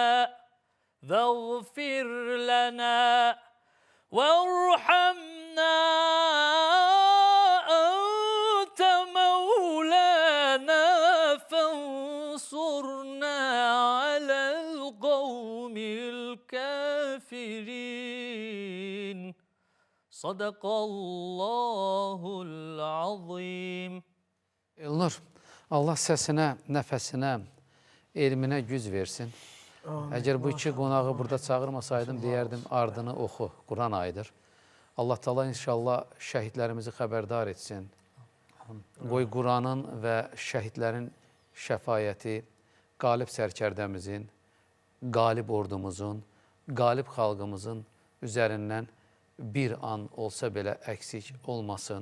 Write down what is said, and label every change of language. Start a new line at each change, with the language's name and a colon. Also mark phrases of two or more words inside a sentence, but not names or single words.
Arabic: واغفر لنا وارحمنا أنت مولانا فانصرنا على القوم الكافرين صدق الله العظيم.
Azerbaijani: Elnur, Allah səsinə, nəfəsinə, elminə güc versin. Əgər bu iki qonağı burada çağırmasaydım, deyərdim, ardını oxu, Quran ayıdır. Allah Taala inşallah şəhidlərimizi xəbərdar etsin. Qoy Quranın və şəhidlərin şəfayəti qalib sərkərdəmizin, qalib ordumuzun, qalib xalqımızın üzərindən bir an olsa belə əksik olmasın.